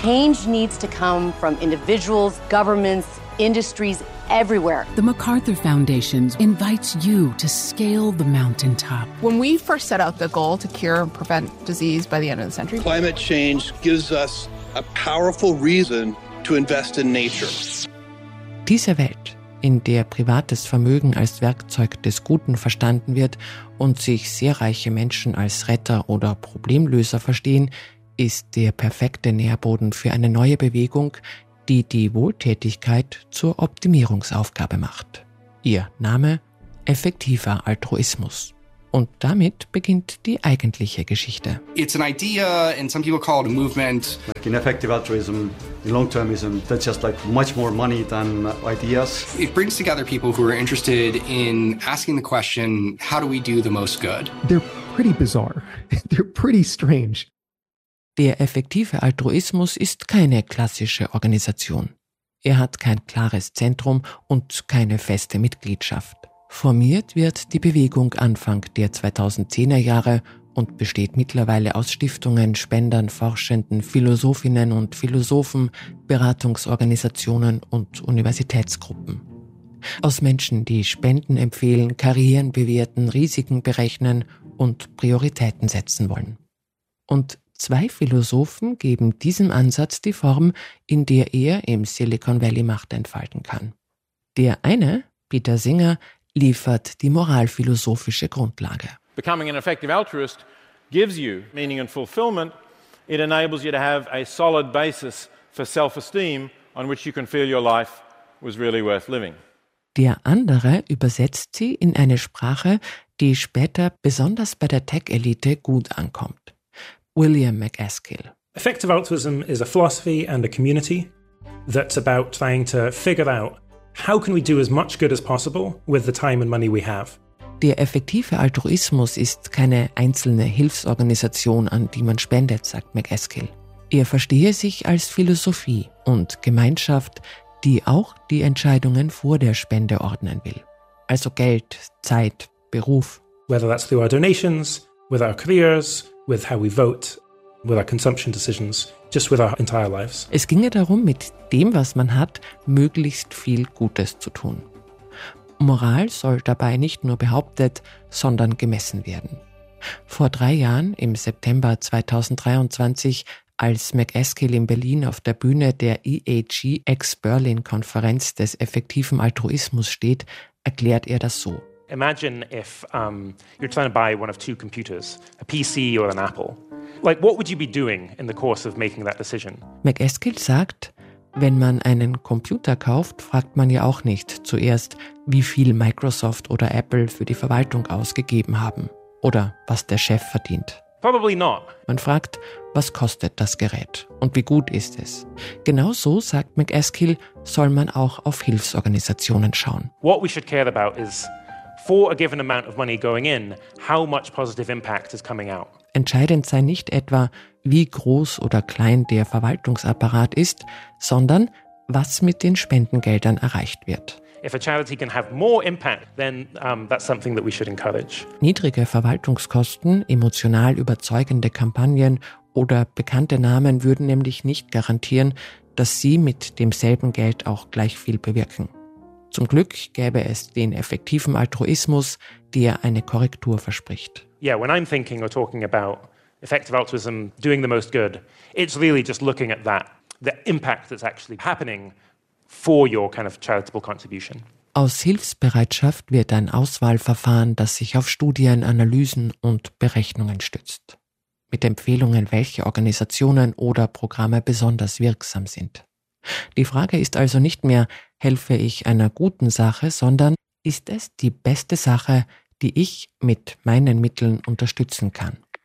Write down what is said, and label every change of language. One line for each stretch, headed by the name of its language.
English: Change needs to come from individuals, governments, industries everywhere. The MacArthur Foundation invites you to scale the mountaintop. When we first set out the goal to cure and prevent disease by the end of the century, climate change gives us a powerful reason to invest in nature.
German: Diese Welt, in der privates Vermögen als Werkzeug des Guten verstanden wird und sich sehr reiche Menschen als Retter oder Problemlöser verstehen, ist der perfekte Nährboden für eine neue Bewegung, die die Wohltätigkeit zur Optimierungsaufgabe macht. Ihr Name: effektiver Altruismus. Und damit beginnt die eigentliche Geschichte.
English: It's an idea, and some people call it a movement. Like ineffective altruism, in long-termism, that's just like much more money than ideas. It brings together people who are interested in asking the question, how do we do the most good? They're pretty bizarre. They're pretty strange.
German: Der effektive Altruismus ist keine klassische Organisation. Er hat kein klares Zentrum und keine feste Mitgliedschaft. Formiert wird die Bewegung Anfang der 2010er Jahre und besteht mittlerweile aus Stiftungen, Spendern, Forschenden, Philosophinnen und Philosophen, Beratungsorganisationen und Universitätsgruppen. Aus Menschen, die Spenden empfehlen, Karrieren bewerten, Risiken berechnen und Prioritäten setzen wollen. Und zwei Philosophen geben diesem Ansatz die Form, in der er im Silicon Valley Macht entfalten kann. Der eine, Peter Singer, liefert die moralphilosophische Grundlage.
English: Becoming an effective altruist gives you meaning and fulfillment. It enables you to have a solid basis for self-esteem, on which you can feel your life was really worth living.
German: Der andere übersetzt sie in eine Sprache, die später besonders bei der Tech-Elite gut ankommt. William McAskill.
English: Effective altruism is a philosophy and a community that's about trying to figure out, how can we do as much good as possible with the time and money we have?
German: Der effektive Altruismus ist keine einzelne Hilfsorganisation, an die man spendet, sagt McAskill. Er verstehe sich als Philosophie und Gemeinschaft, die auch die Entscheidungen vor der Spende ordnen will. Also Geld, Zeit, Beruf.
English: Whether that's through our donations, with our careers, with how we vote, with our consumption decisions, just with our entire lives.
German: Es ginge darum, mit dem, was man hat, möglichst viel Gutes zu tun. Moral soll dabei nicht nur behauptet, sondern gemessen werden. Vor 3 Jahren, im September 2023, als McAskill in Berlin auf der Bühne der EAG Ex-Berlin-Konferenz des effektiven Altruismus steht, erklärt er das so.
English: Imagine if you're trying to buy one of two computers, a PC or an Apple. Like, what would you be doing in the course of making that decision?
German: McAskill sagt, wenn man einen Computer kauft, fragt man ja auch nicht zuerst, wie viel Microsoft oder Apple für die Verwaltung ausgegeben haben oder was der Chef verdient.
English: Probably not.
German: Man fragt, was kostet das Gerät und wie gut ist es? Genauso, sagt McAskill, soll man auch auf Hilfsorganisationen schauen.
English: What we should care about is, for a given amount of money going in, how much positive impact is coming out.
German: Entscheidend sei nicht etwa, wie groß oder klein der Verwaltungsapparat ist, sondern was mit den Spendengeldern erreicht wird.
English: If a charity can have more impact, then that's something that we should encourage.
German: Niedrige Verwaltungskosten, emotional überzeugende Kampagnen oder bekannte Namen würden nämlich nicht garantieren, dass sie mit demselben Geld auch gleich viel bewirken. Zum Glück gäbe es den effektiven Altruismus, der eine Korrektur verspricht.
English: Yeah, when I'm thinking or talking about effective altruism, doing the most good, it's really just looking at that, the impact that's actually happening for your kind of charitable contribution.
German: Aus Hilfsbereitschaft wird ein Auswahlverfahren, das sich auf Studien, Analysen und Berechnungen stützt. Mit Empfehlungen, welche Organisationen oder Programme besonders wirksam sind. Die Frage ist also nicht mehr, helfe ich einer guten Sache, sondern ist es die beste Sache, die ich mit meinen Mitteln unterstützen kann.